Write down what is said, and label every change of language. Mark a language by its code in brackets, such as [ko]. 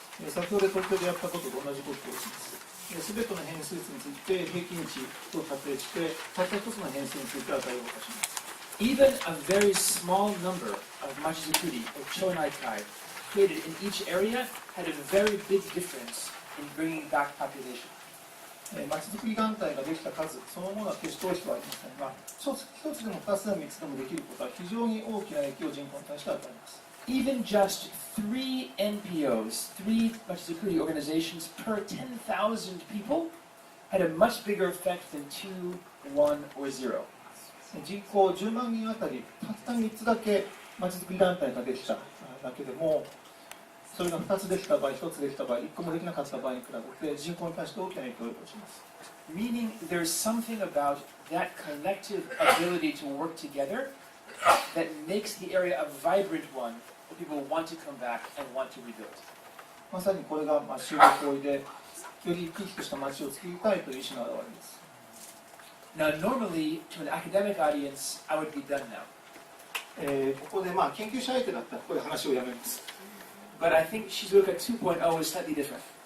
[ja] 先ほど東京でやったことと同じことをします。すべての変数について平均値を仮定して、たった一つの変数について値を動かします。 [en] Even a very small number of machizukuri or chonaikai created in each area had a very big difference in bringing back population. [ja] まちづくり団体ができた数そのものは決して大きくはありませんが、一つでも二つでも三つでもできることは非常に大きな影響を人口に対して与えます。 [en] Even just 3 NPOs, 3 machizukuri organizations per 10,000 people had a much bigger effect than 2, 1, or 0. [ja] 人口10万人あたりたった3つだけまちづくり団体ができただけでも、それが2つできた場合、1つできた場合、1個もできなかった場合に比べて人口に対して大きな影響を及ぼします。 [en] Meaning there's something about that collective ability to work together that makes the area a vibrant one that people want to come back and want to rebuild. [ja] まさにこれが集合行為で、より生き生きとした街を作りたいという意思の表れです。 [en] Now, normally, to an academic audience, I would be done now. [ja] ここで研究者相手だったらここで話をやめます。 [en] But I think Shizuoka 2.0 is slightly different.